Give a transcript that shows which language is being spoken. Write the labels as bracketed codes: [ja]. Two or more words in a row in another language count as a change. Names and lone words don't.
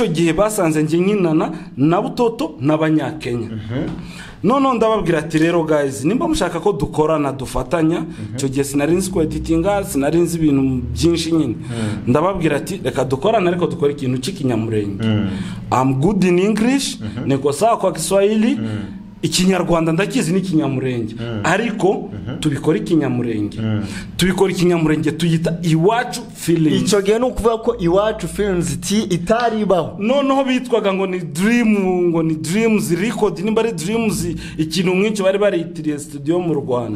[rw] gihe basanze nge nkinana na Butoto n'abanyakenya none ndababwira ati rero guys nimba mushaka ko dukorana dufatanya icyo gihe sinarinzi ko editinga sinarinzi ibintu byinshi nyine ndababwira ati reka dukorana ariko dukora ikintu cy'ikinyamurenge [en] I'm good in English [sw] niko sawa kwa Kiswahili [rw] ikinyarwanda ndakizi n'ikinyamurenge ariko tubikora ikinyamurenge tuyita Iwacu Films. Icyo gihe no kuvuga ko Iwacu Films itaribaho noneho bitwaga ngo ni Dreams Record nimba ari Dreams ikintu mwinshi bari bariyitiriye studio mu Rwanda.